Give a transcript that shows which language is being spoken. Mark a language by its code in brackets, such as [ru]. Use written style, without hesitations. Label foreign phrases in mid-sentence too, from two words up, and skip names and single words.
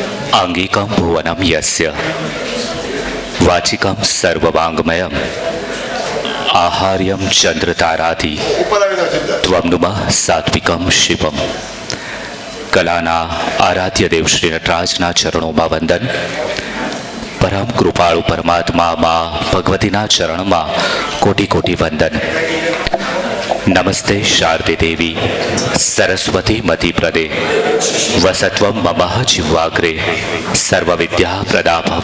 [sa] आंगिकं भुवनं यस्य वाचिकं सर्ववाङ्मयम् आहार्यं चंद्रतारादि त्वं नुमः सात्विकं शिवम. [gu] કલાના આરાધ્ય દેવ શ્રી નટરાજના ચરણોમાં વંદન. પરમ કૃપાળુ પરમાત્મા માં ભગવતીના ચરણમાં કોટી કોટી વંદન. [sa] નમસ્તે શારદે દેવી સરસ્વતી મતિ પ્રદે વસત્વમ મમઃ જીવાગ્રે સર્વ વિદ્યા પ્રદા ભવ.